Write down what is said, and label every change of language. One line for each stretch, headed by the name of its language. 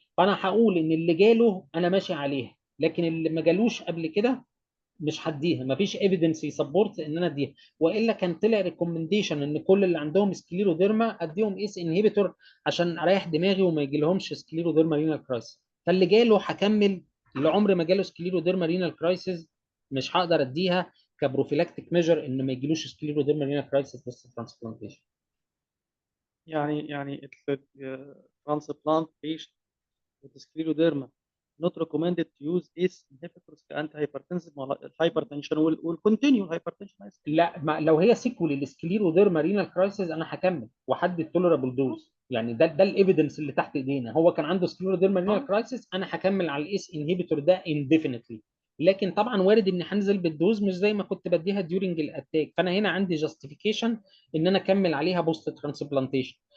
Arabic: فانا هقول ان اللي جاله انا ماشي عليها، لكن اللي ما جالوش قبل كده مش هديها، مفيش ايفيدنس يسبورت ان انا اديها، والا كان طلع ريكومنديشن ان كل اللي عندهم سكليروديرما اديهم ايس انهبيتور عشان اريح دماغي وما يجي لهمش سكليروديرما رينال كرايسيس. فاللي جاله هكمل، اللي عمر ما جاله سكليروديرما رينال كرايسيس مش هقدر اديها كبروفيلاكتيك ميجر ان ما يجيلوش سكليروديرما رينال كرايسيس بس ترانسبلانتيشن.
English: يعني transplant patient with scleroderma not recommended to use ACE inhibitors كأنتي hypertensive, الهايبرتنشن والكونتينيو هايبرتنشن.
Arabic: لا، ما لو هي سيكول للسكليروديرما رينال كرايسيس انا هكمل وحد التولرابل دوز، يعني ده الايفيدنس اللي تحت ايدينا، هو كان عنده سكليروديرما رينال كرايسيس انا هكمل على الاس انهبيتور ده انديفينتلي. لكن طبعا وارد اني هنزل بالدوز مش زي ما كنت بديها ديورنج الاتاك، فانا هنا عندي جاستيفيكيشن ان انا اكمل عليها بوست ترانسبلانتيشن.